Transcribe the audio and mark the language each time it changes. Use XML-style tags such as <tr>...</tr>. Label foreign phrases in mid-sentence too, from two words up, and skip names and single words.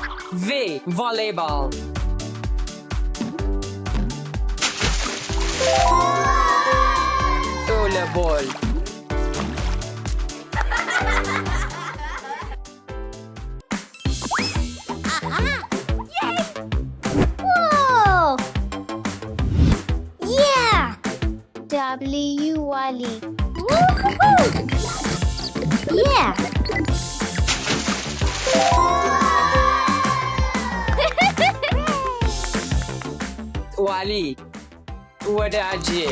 <en>V. Volleyball. Volleyball. Whoa! Yeah! W Wally. Woo-hoo-hoo! Yeah!</en> <am>ዋሊ ወዳጄ</am>